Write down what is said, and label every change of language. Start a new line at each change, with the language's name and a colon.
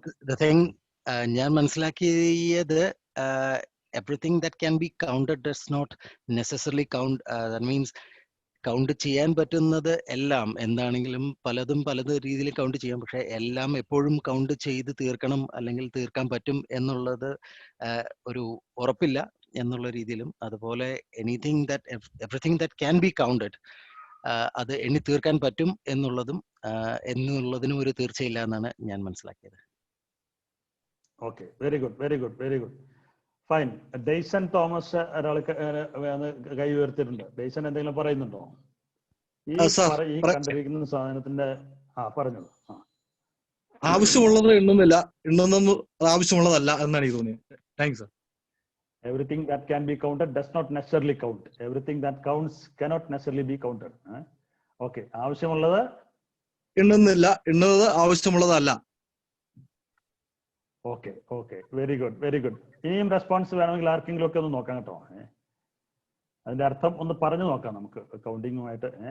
English: The thing,
Malayalam: ഞാൻ മനസ്സിലാക്കിയത്,
English: everything that can be counted does not necessarily count. That means
Malayalam: count ചെയ്യാൻ പറ്റുന്നത് എല്ലാം എന്താണെങ്കിലും പലതും രീതിയിൽ കൗണ്ട് ചെയ്യാം. പക്ഷെ എല്ലാം എപ്പോഴും കൗണ്ട് ചെയ്ത് തീർക്കണം അല്ലെങ്കിൽ തീർക്കാൻ പറ്റും എന്നുള്ളത് ഒരു ഉറപ്പില്ല എന്നുള്ള രീതിയിലും, അതുപോലെ
English: everything that can be counted,
Malayalam: അത് എണ്ണി തീർക്കാൻ പറ്റും എന്നുള്ളതിനും ഒരു തീർച്ചയില്ല എന്നാണ് ഞാൻ മനസ്സിലാക്കിയത്.
English: Okay, very good. Fine.
Malayalam: Dayson Thomas ഒരാൾ കൈ ഉയർത്തിയിട്ടുണ്ട്. ഡെയ്സൺ എന്തെങ്കിലും പറയുന്നുണ്ടോ ഈ കണ്ടിരിക്കുന്ന സാധനത്തിന്റെ? പറഞ്ഞോളൂ. ആവശ്യമുള്ളത് എണ്ണുന്നില്ല, എണ്ണുന്നത് ആവശ്യമുള്ളതല്ല എന്നാണ് എനിക്ക് തോന്നിയത്.
English: Thanks sir. Everything that can be counted does not necessarily count. Everything that counts cannot necessarily be counted.
Malayalam: Okay, ആവശ്യമുള്ളത് എണ്ണുന്നില്ല, എണ്ണുന്നത് ആവശ്യമുള്ളതല്ല.
English: Okay, very good.
Malayalam: ഇനിയും റെസ്പോൺസ് വേണമെങ്കിൽ ആർക്കെങ്കിലും ഒക്കെ ഒന്ന് നോക്കാം കേട്ടോ. അതിന്റെ അർത്ഥം ഒന്ന് പറഞ്ഞു നോക്കാം നമുക്ക് കൗണ്ടിങ്ങുമായിട്ട്.